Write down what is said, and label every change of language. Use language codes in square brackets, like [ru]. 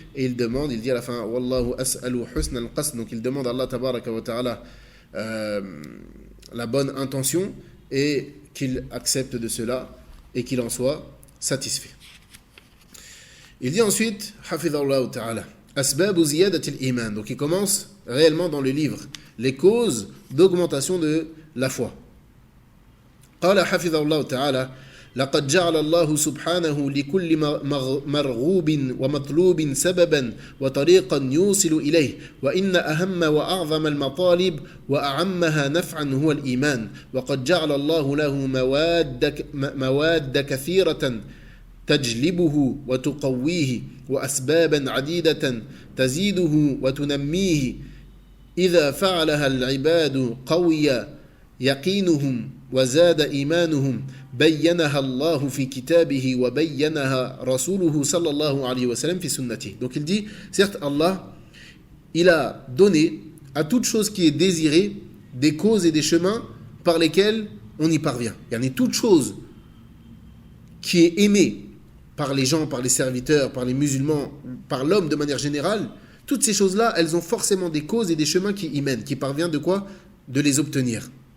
[fr] Et il demande, il dit à la fin, [ar] Wallahu as'alu husna al-qasd, [fr] donc il demande à Allah tabaraka wa ta'ala la bonne intention, et qu'il accepte de cela et qu'il en soit satisfait. Il dit ensuite, Hafidhahullah ta'ala, [ar] Asbabu ziyadatil iman, [fr] donc il commence réellement dans le livre les causes d'augmentation de la foi. [ar] قال حفظه الله تعالى لقد جعل الله سبحانه لكل مرغوب ومطلوب سببا وطريقا يوصل إليه وإن أهم وأعظم المطالب وأعمها نفعا هو الإيمان وقد جعل الله له مواد كثيرة تجلبه وتقويه وأسبابا عديدة تزيده وتنميه إذا فعلها العباد قوي يقينهم وزاد إيمانهم بينها الله في كتابه وبينها رسوله صلى الله عليه وسلم في سنته. [fr] Donc il dit, certes Allah, il a donné à toute chose qui est désirée des causes et des chemins par lesquels on y parvient. Toute chose qui est aimée par les gens, par les serviteurs, par les musulmans, par l'homme de manière générale, toutes ces choses-là, elles ont forcément des causes et des chemins qui y mènent, qui parvient de quoi ? De les obtenir.